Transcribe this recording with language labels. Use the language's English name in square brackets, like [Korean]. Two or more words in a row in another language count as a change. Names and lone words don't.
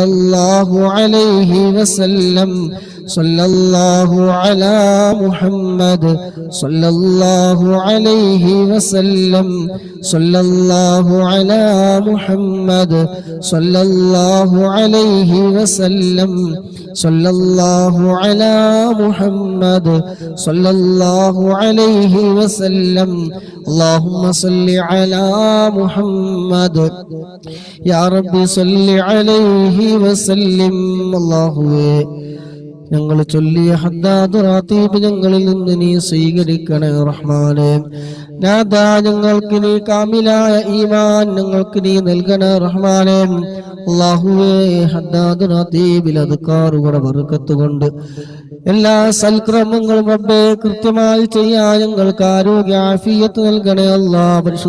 [Arabic] الله عليه وسلم صلى الله على محمد صلى الله عليه وسلم صلى الله على محمد صلى الله عليه وسلم صلى الله على محمد صلى الله عليه وسلم اللهم صل على محمد يا رب صل عليه وسلم اللهم [Malayalam] ഞങ്ങൾ ചൊല്ലിയ ഹദ്ദാദ് റാത്തീബ് ഞങ്ങളിൽ നിന്ന് നീ സ്വീകരിക്കണേ റഹ്മാനേ നാഥാ ഞങ്ങൾക്ക് നീ കാമിലായ ഈമാൻ ഞങ്ങൾക്ക് നീ നൽകണേ റഹ്മാനേ അല്ലാഹുവേ ഹദ്ദാദ് റാത്തീബിൽ അദ്കാറുകളുടെ ബർക്കത്ത് കൊണ്ട് എല്ലാ സൽക്രമങ്ങളും റബ്ബേ കൃത്യമായി ചെയ്യാൻ ഞങ്ങൾക്ക് ആരോഗ്യ ആഫിയത്ത് നൽകണേ അല്ലാഹ്